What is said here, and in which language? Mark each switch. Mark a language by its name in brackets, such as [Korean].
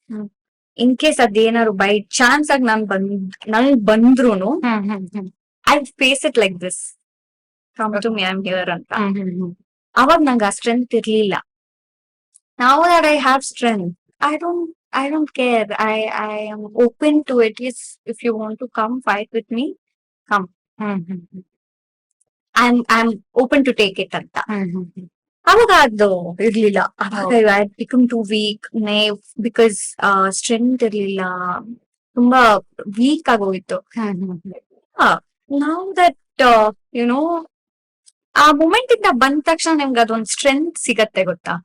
[English] Hmm. In case ಅದೇನಾದ್ರು by chance [Kannada] ಆಗಿ ನಂಗ್ ಬಂದ್ರುನು [English] I face it like this, come to me, I am here ಅಂತ. [Kannada] ಅವಾಗ ನಂಗೆ ಆ ಸ್ಟ್ರೆಂತ್ ಇರ್ಲಿಲ್ಲ. [English] Now that I have strength, I don't care. I am open to it. Yes, if you want to come fight with me, come. I'm open to take it ಅಂತ. [Kannada] ಅವಾಗ ಅದು ಇರ್ಲಿಲ್ಲ. ಅವಾಗ [English] I become to weak because [Kannada] strength ಇರ್ಲಿಲ್ಲ, ತುಂಬಾ weak ಆಗೋಗಿತ್ತು. ನಾವು that ಆ ಮೂಮೆಂಟ್ ಇಂದ ಬಂದ ತಕ್ಷಣ ನಿಮ್ಗೆ ಅದೊಂದು ಸ್ಟ್ರೆಂತ್ ಸಿಗತ್ತೆ ಗೊತ್ತಾ?